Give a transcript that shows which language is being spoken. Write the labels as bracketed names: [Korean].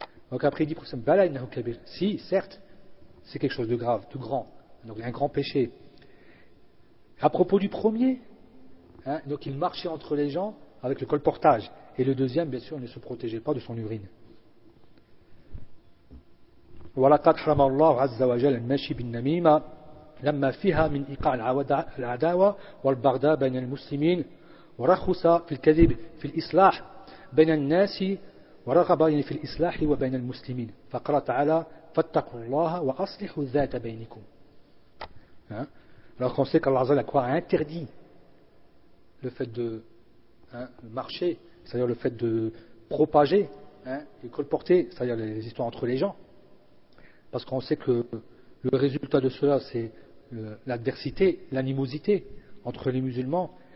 [French] Donc après, il dit, si, certes, c'est quelque chose de grave, de grand. Donc il y a un grand péché. À propos du premier, hein, donc il marchait entre les gens avec le colportage. Et le deuxième, bien sûr, ne se protégeait pas de son urine. [Arabic] وَلَقَدْ حَرَمَ اللَّهُ عَزَّ وَجَلَ الْمَشِي بِالنَّمِيمَةِ لما فيها من إيقاع العداوة والبغضاء بين المسلمين ورخص في الكذب في الإصلاح بين الناس ورغب في الإصلاح وبين المسلمين فقال تعالى فاتقوا الله وأصلحوا ذات بينكم. [French] Alors on sait qu'Allah Azza wa Jalla a interdit le fait de marcher, c'est-à-dire le fait de propager, et colporter, c'est-à-dire les histoires entre les gens, parce qu'on sait que le résultat de cela, c'est l'adversité, l'animosité entre les musulmans.